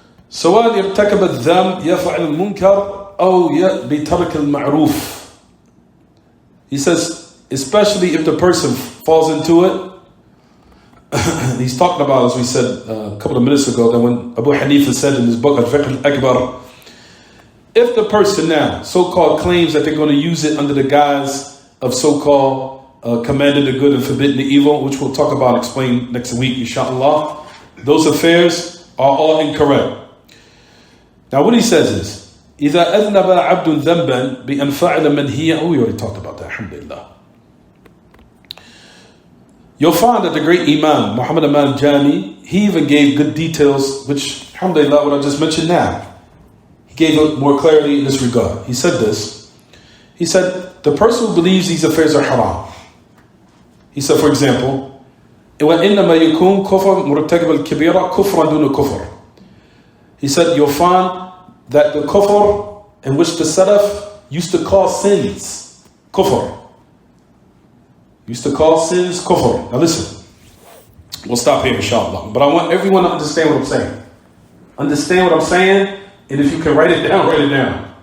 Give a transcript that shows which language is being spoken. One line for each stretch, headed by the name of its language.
Arabic: سواء يرتكب الذنب يفعل المنكر أو بترك المعروف.
English: He says, especially if the person falls into it. He's talking about, as we said a couple of minutes ago, that when Abu Hanifa said in his book Al-Fiqh Al-Akbar, if the person now so-called claims that they're going to use it under the guise of so-called commanding the good and forbidding the evil, which we'll talk about and explain next week, inshallah, those affairs are all incorrect. Now what he says is,
Arabic: إِذَا أَذْنَبَ عَبْدٌ ذَنْبًا بِأَنْ فَعَلَ مَنْهِيًّا.
English: We already talked about that, alhamdulillah. You'll find that the great Imam, Muhammad Aman Jami, he even gave good details, which, alhamdulillah, what I just mentioned now, he gave it more clarity in this regard. He said this. He said, the person who believes these affairs are haram. He said, for example,
Arabic: وَإِنَّمَا يَكُونْ كُفْرًا مُرْتَكِبَ الْكِبِيرَ كُفْرًا دُونَ كُفْرًا.
English: He said, you'll find that the kufr in which the Salaf used to call sins, kufr. Used to call sins kufr. Now listen, we'll stop here inshallah. But I want everyone to understand what I'm saying. Understand what I'm saying, and if you can write it down, write it down.